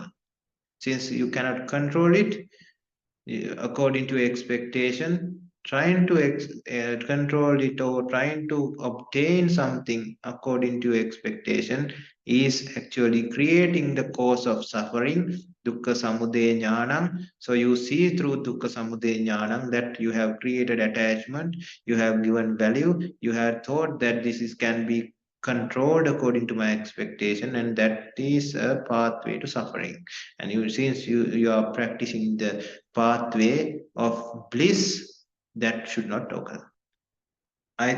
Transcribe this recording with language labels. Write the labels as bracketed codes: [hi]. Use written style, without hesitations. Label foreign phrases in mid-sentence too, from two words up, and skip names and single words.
[en] Since you cannot control it according to expectation, trying to control it or trying to obtain something according to expectation is actually creating the cause of suffering, [pi] dukkha samudaya jnanam. [en] So you see through [pi] dukkha samudaya jnanam [en] that you have created attachment, you have given value, you have thought that can be controlled according to my expectation, and that is a pathway to suffering. And since you are practicing the pathway of bliss, that should not occur.